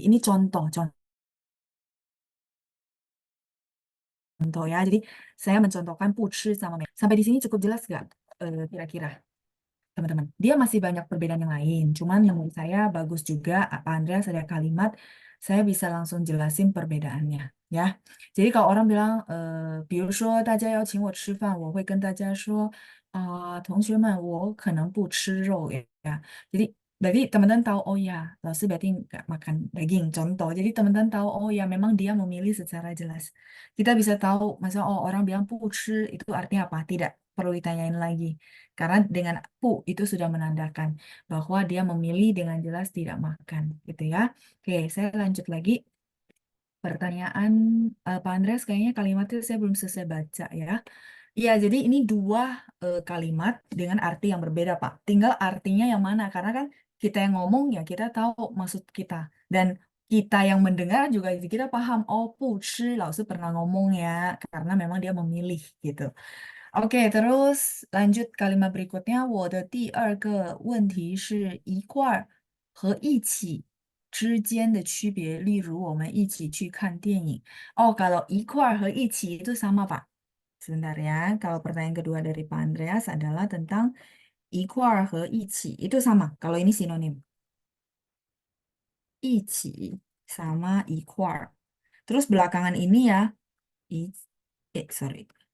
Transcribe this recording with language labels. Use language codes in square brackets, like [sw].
[id] Ini contoh ya. Jadi saya mencontohkan 不吃 sama sampai di sini cukup jelas nggak kira-kira teman-teman? Dia masih banyak perbedaan yang lain. Cuman menurut saya bagus juga apa Andreas ada kalimat saya bisa langsung jelasin perbedaannya ya. Jadi kalau orang bilang [zh] 比如说大家邀请我吃饭，我会跟大家说同学们，我可能不吃肉呀。 [id] Jadi Berarti teman-teman tahu, oh ya, Laosi berarti nggak makan daging, contoh. Jadi teman-teman tahu, oh ya, memang dia memilih secara jelas. Kita bisa tahu, masa oh orang bilang pu chi, itu artinya apa? Tidak perlu ditanyain lagi. Karena dengan pu itu sudah menandakan bahwa dia memilih dengan jelas tidak makan, gitu ya. Oke, saya lanjut lagi. Pertanyaan Pak Andreas, kayaknya kalimatnya saya belum selesai baca ya. Iya, jadi ini dua kalimat dengan arti yang berbeda, Pak. Tinggal artinya yang mana, karena kan kita yang ngomong ya kita tahu maksud kita. Dan kita yang mendengar juga kita paham, oh, 不吃, Lao pernah ngomong ya, karena memang dia memilih gitu. Oke, terus lanjut kalimat berikutnya. [zh] 我的第二个问题是一块儿和一起之间的区别，例如我们一起去看电影。 [id] Oh, kalau 一块儿 和一起 itu sama, Pak. Sebentar ya. Kalau pertanyaan kedua dari Pak Andreas adalah tentang 一块儿 和一起 itu sama. Kalau ini sinonim. 一起 sama 一块儿. Terus belakangan ini ya, 一, sorry.